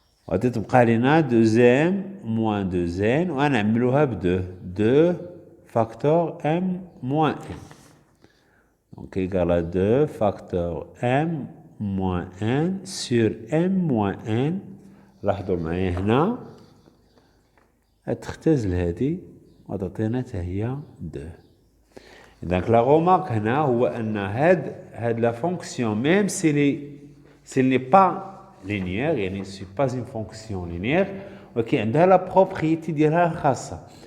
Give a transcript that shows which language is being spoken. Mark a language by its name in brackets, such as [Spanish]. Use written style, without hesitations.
[Arabic] غادي تبقى لنا [French] 2m moins 2n [Arabic] وغنعملوها ب 2 [French] facteur m moins n. Donc égal à 2 facteur m moins n sur m moins n. [Arabic] لاحظوا معايا هنا تختزل هذه وتعطينا حتى هي 2. [French] Donc la remarque [Arabic] هنا هو أن هاد [French] la fonction même s'il n'est pas linéaire يعني c'est pas une fonction linéaire [Arabic] ولكن عندها [French] la propriété [Arabic] ديالها الخاصة.